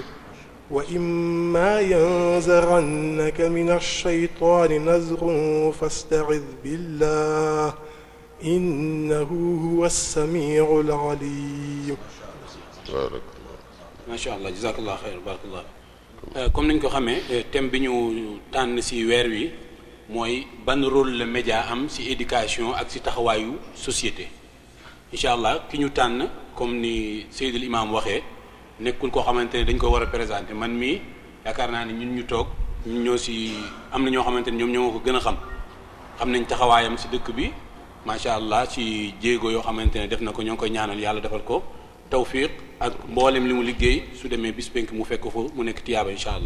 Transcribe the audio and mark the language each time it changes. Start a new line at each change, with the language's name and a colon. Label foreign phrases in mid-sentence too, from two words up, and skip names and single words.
Arabic: وإما ينزغنك من الشيطان نزغ فاستعذ بالله إنه هو السميع العليم. بارك الله. ما شاء الله جزاك الله خير بارك الله.
Wolof: comme niñ ko xamee thème bi ñu tànn ci weer wi mooy ban rôle la média am ci éducation ak ci taxawaayu société.
Arabic: إن شاء الله
Wolof: ki ñu tànn comme ni Seydil Imam waxee nekkul koo xamante ne dañ ko war a présenter. man mii yaakaar naa ne ñun ñu toog ñun ñoo ci am na ñoo xamante ne ñoom ñoo ko gën a xam nañ taxawaayam ci dëkk bi
Arabic: ما شاء الله
Wolof: ci jéego yoo xamante ne def na ko, ñoo ngi koy ñaanal yàlla defal ko tawfiq ak mboolem li mu liggéey su demee bis penk mu fekk fa mu nekk tiyaaba
Arabic: إن شاء الله.